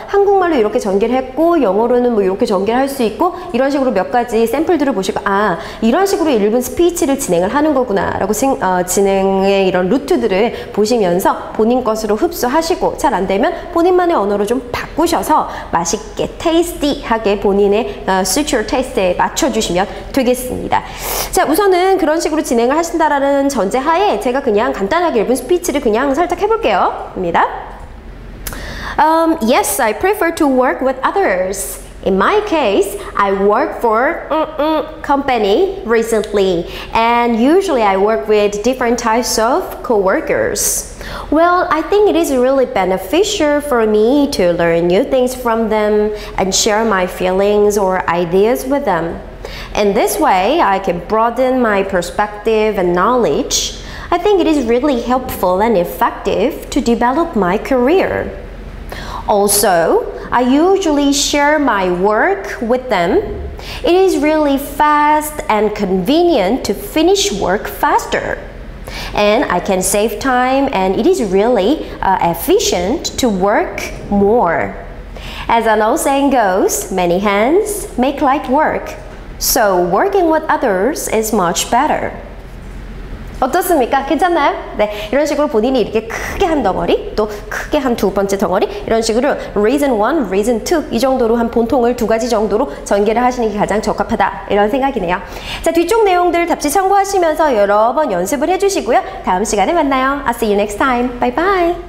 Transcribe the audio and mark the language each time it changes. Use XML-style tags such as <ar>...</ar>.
<ko>한국말로 이렇게 전개를 했고 영어로는 뭐 이렇게 전개를 할 수 있고 이런 식으로 몇 가지 샘플들을 보시고 아 이런 식으로 1분 스피치를 진행을 하는 거구나 라고 진행의 이런 루트들을 보시면서 본인 것으로 흡수하시고 잘 안되면 본인만의 언어로 좀 바꾸셔서 맛있게 테이스티하게 본인의 수출 테이스트에 맞춰주시면 되겠습니다. 자, 우선은 그런 식으로 진행을 하신다라는 전제하에 제가 그냥 간단하게 1분 스피치를 그냥 살짝 해볼게요. 입니다.</ko> <en>Yes, I prefer to work with others. In my case, I work for company recently, and usually I work with different types of co-workers. Well, I think it is really beneficial for me to learn new things from them and share my feelings or ideas with them. In this way, I can broaden my perspective and knowledge. I think it is really helpful and effective to develop my career. Also, I usually share my work with them. It is really fast and convenient to finish work faster. And I can save time and it is really efficient to work more. As an old saying goes, many hands make light work. So working with others is much better.</en> <ko>어떻습니까? 괜찮나요? 네, 이런 식으로 본인이 이렇게 크게 한 덩어리, 또 크게 한 두 번째 덩어리 이런 식으로 reason 1, reason 2 이 정도로 한 본통을 두 가지 정도로 전개를 하시는 게 가장 적합하다 이런 생각이네요. 자, 뒤쪽 내용들 답지 참고하시면서 여러 번 연습을 해주시고요. 다음 시간에 만나요.</ko> <en>I'll see you next time. Bye bye.</en>